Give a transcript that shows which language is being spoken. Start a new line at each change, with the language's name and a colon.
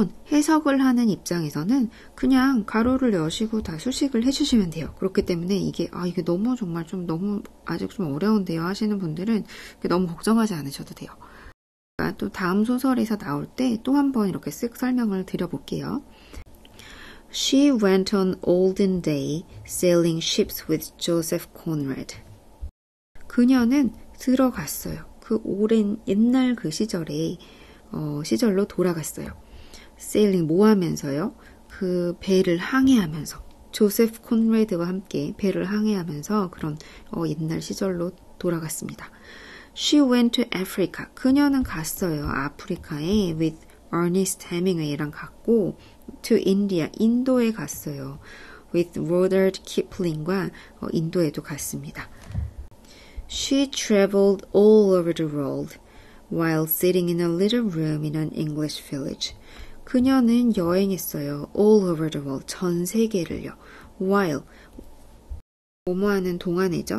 Korean: 해석을 하는 입장에서는 그냥 가로를 여시고 다 수식을 해주시면 돼요. 그렇기 때문에 이게 너무 정말 좀 너무 아직 좀 어려운데요 하시는 분들은 너무 걱정하지 않으셔도 돼요. 또 다음 소설에서 나올 때 또 한 번 이렇게 쓱 설명을 드려볼게요.
English: She went on olden day sailing ships with Joseph Conrad.
Korean: 그녀는 들어갔어요. 그 오랜 옛날 그 시절로 돌아갔어요. 세일링 뭐 하면서요? 그 배를 항해하면서 조세프 콘레드와 함께 배를 항해하면서 그런 옛날 시절로 돌아갔습니다.
English: She went to Africa.
Korean: 그녀는 갔어요. 아프리카에 with Ernest Hemingway랑 갔고
English: to India.
Korean: 인도에 갔어요. with Rudyard Kipling과 인도에도 갔습니다.
English: She traveled all over the world while sitting in a little room in an English village.
Korean: 그녀는 여행했어요.
English: all over the world.
Korean: 전 세계를요. while 뭐뭐하는 동안에죠.